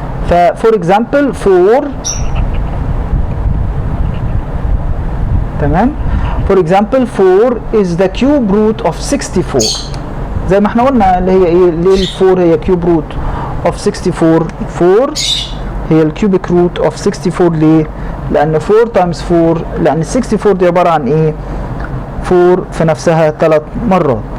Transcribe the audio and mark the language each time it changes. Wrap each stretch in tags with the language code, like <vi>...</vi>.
<ar>ف</ar> <en>for example</en> <ar>4، تمام.</ar> <en>for example 4 is the cube root of 64.</en> <ar>زي ما احنا قلنا اللي هي ايه، ليه ال 4 هي</ar> <en>cube root of 64؟</en> <ar>4 هي الكيوبيك روت</ar> <en>of 64.</en> <ar>ليه؟ لأن</ar> <en>4 times 4،</en> <ar>لأن 64 دي عبارة عن ايه؟ 4 في نفسها 3 مرات.</ar>